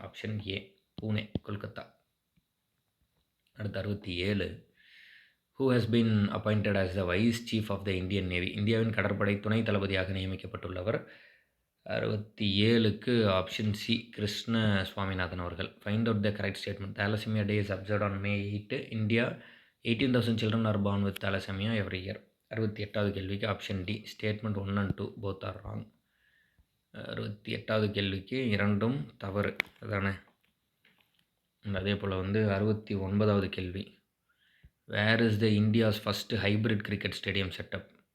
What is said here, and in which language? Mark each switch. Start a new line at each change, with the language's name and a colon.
English: Option A, Pune, Kolkata. அடுத்து 67, who has been appointed as the vice chief of the Indian navy.
Tamil: இந்தியாவின் கடற்படை துணை தளபதியாக நியமிக்கப்பட்டுள்ளவர். 67க்கு ஆப்ஷன் சி, கிருஷ்ண சுவாமிநாதன் அவர்கள்.
English: Find out the correct statement. Thalassemia day is observed on May 8. India 18,000 children are born with thalassemia every year.
Tamil: 68வது கேள்விக்கு
English: Option D, statement 1 and 2 both are wrong.
Tamil: 68வது கேள்விக்கு இரண்டும் தவறு, அதானே? அதே போல் வந்து 69வது கேள்வி,
English: Where is the India's first hybrid cricket stadium setup.